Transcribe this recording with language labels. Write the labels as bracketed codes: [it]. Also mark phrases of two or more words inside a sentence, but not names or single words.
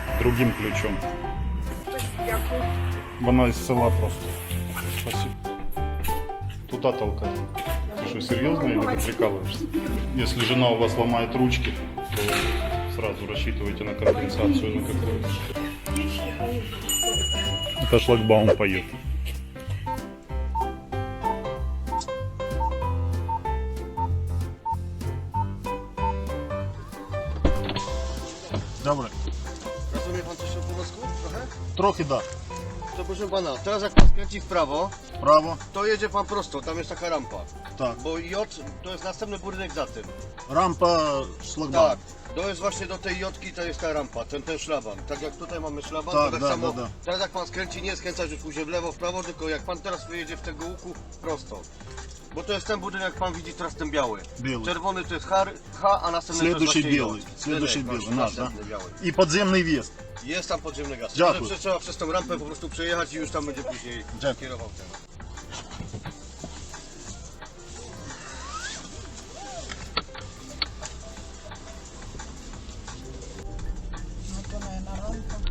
[ru] Другим ключом. Вона из села просто. Спасибо. Туда толкай. Ты что, серьезно или ты прикалываешься? Если жена у вас ломает ручки, то сразу рассчитывайте на компенсацию на какую-то. Это шлагбаум поет. [uk] Добре. [pl] Rozumie pan coś po polsku? Trochę? [uk] Трохи да. [pl] To proszę pana, teraz jak pan skręci w prawo, [ru] Право. [pl] to jedzie pan prosto, tam jest taka rampa. [ru] Так. [pl] Bo J to jest następny budynek za tym. [ru] Рампа шлагбаум. [pl] Tak. To jest właśnie do tej Jotki, to jest ta rampa, ten szlaban. Tak jak tutaj mamy szlaban, Tak, to tak [ru] da, [pl] samo. [ru] da. [pl] Teraz jak pan skręci, nie skręcać już później w lewo, w prawo, tylko jak pan teraz wyjedzie w tego łuku, prosto. Bo to jest ten budynek, jak pan widzi teraz ten biały. Biały. Czerwony to jest H, a następny [ru] Следующий [pl] to jest [ru] белый. [pl] właśnie J. [ru] Следующий [pl] Ten, [ru] белый, наш, да? [pl] następny biały. [ru] И подземный въезд. [pl] Jest tam podziemny gaz. Dziękuję. Także trzeba przez tą rampę po prostu przejechać i już tam będzie później Dziękuję. kierował ten. [ru] Ну, то, наверное, рамка.